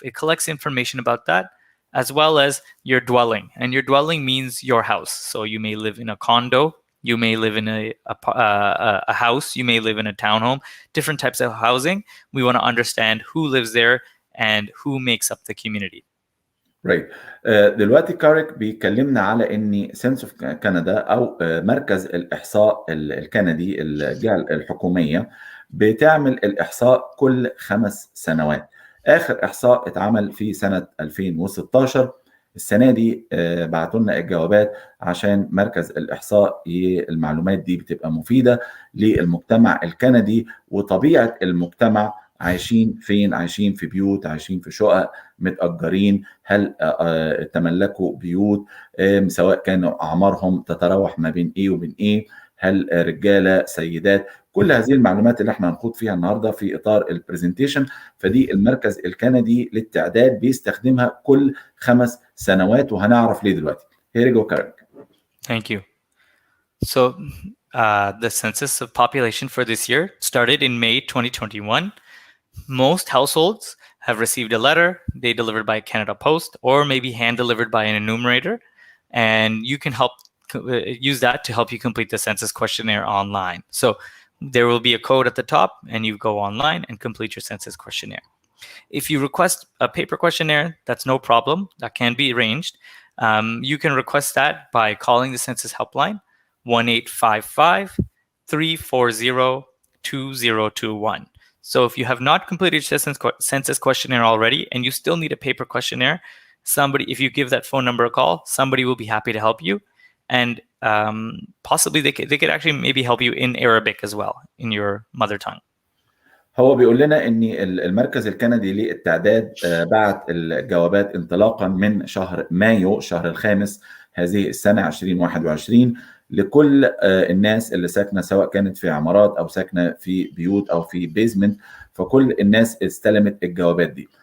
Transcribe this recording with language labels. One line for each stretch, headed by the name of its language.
English: It collects information about that, as well as your dwelling. And your dwelling means your house. So you may live in a condo, you may live in a house, you may live in a townhome, different types of housing. We want to understand who lives there and who makes up the community. Right.
Arabic: دلوقتي كاريك بيكلمنا على ان سنس اوف كندا او مركز الاحصاء الكندي، الجهه الحكوميه بتعمل الاحصاء كل 5 سنوات. اخر احصاء اتعمل في سنه 2016. السنه دي بعتوا لنا الجوابات عشان مركز الاحصاء المعلومات دي بتبقى مفيده للمجتمع الكندي وطبيعه المجتمع. عايشين فين؟ عايشين في بيوت، عايشين في شقق، متأجرين، هل تملكوا بيوت، سواء كانوا أعمارهم تتراوح ما بين إيه وبين إيه، هل رجالة، سيدات. كل هذه المعلومات اللي احنا هنخوض فيها النهارده في إطار البرزنتيشن، فدي المركز الكندي للتعداد بيستخدمها كل 5 سنوات، وهنعرف ليه دلوقتي.
English: Here you go, Karthik. Thank you. So the census of population for this year started in May 2021. Most households have received a letter they delivered by Canada Post or maybe hand delivered by an enumerator, and you can use that to help you complete the census questionnaire online. So there will be a code at the top and you go online and complete your census questionnaire. If you request a paper questionnaire, that's no problem. That can be arranged. You can request that by calling the census helpline 1-855-340-2021. So if you have not completed your census questionnaire already and you still need a paper questionnaire, if you give that phone number a call, somebody will be happy to help you. And possibly they could actually maybe help you in Arabic as well, in your mother tongue.
Arabic: هو بيقول لنا ان المركز الكندي للتعداد بعت الجوابات انطلاقا من شهر مايو، شهر الخامس هذه السنة 2021، لكل الناس اللي ساكنة، سواء كانت في عمارات أو ساكنة في بيوت أو في بيزمنت، فكل الناس استلمت الجوابات دي.